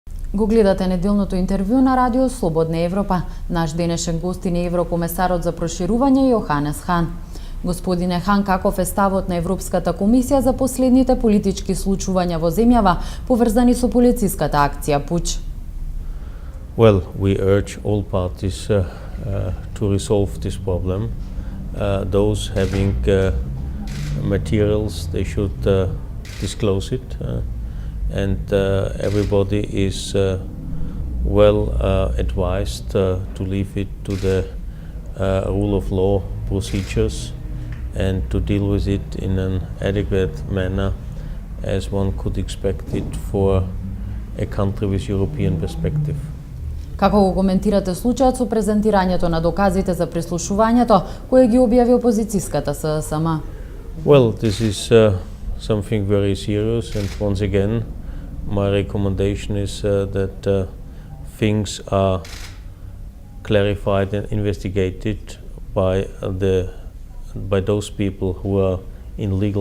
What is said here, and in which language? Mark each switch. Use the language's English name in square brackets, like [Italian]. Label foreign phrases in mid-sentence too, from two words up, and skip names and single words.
[Macedonian] Го гледате неделното интервју на Радио Слободна Европа. Наш денешен гостин е еврокомесарот за проширување Јоханес Хан. Господине Хан, каков е ставот на Европската комисија за последните политички случувања во земјава поврзани со полициската акција Пуч? [English] Well, we urge all parties to resolve this problem. Those having materials, they should disclose it. And everybody is well advised to leave it to the rule of law procedures and to deal with it in an adequate manner as one could expect it for a country with European perspective. [Macedonian] Како го коментирате случајот со презентирањето на доказите за прислушувањето кој ги објави опозицијската ССМ? [English] Well, this is something very serious, and once again my recommendation is that things are clarified and investigated by those people who are in legal